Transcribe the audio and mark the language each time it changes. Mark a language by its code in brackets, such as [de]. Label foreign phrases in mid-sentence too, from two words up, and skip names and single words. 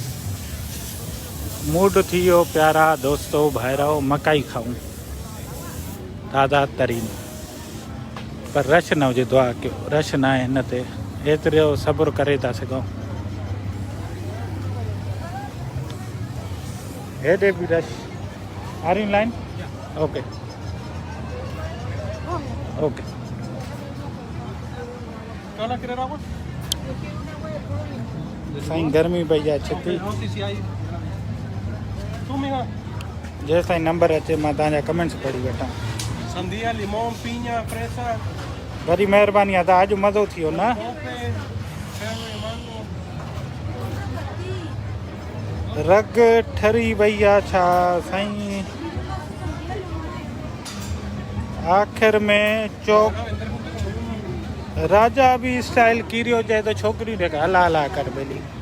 [sd] मूड थी वियो प्यारा दोस्तो भाइरो मकाई खाऊं ताज़ा तरीन, पर रश न हुजे दुआ कयो, रश न आहे हिन ते, एतिरो सब्र करे था सघूं। हेॾे बि [en] rush are in line okay okay. [sd] साईं गर्मी पई आहे छिती, जेसि ताईं नंबर अचे मां तव्हांजा कमेंट्स पढ़ी वठां। [es] Sandía, limón, piña, fresa, [sd] वरी महिरबानी आहे त अॼु मज़ो थी वियो न। [es] tope, cherry, mango. [sd] रग ठरी वई आहे छा साईं, आख़िर में चौक राजा बि स्टाइल किरियो चए त छोकिरियूं जेका हला हला कर भली।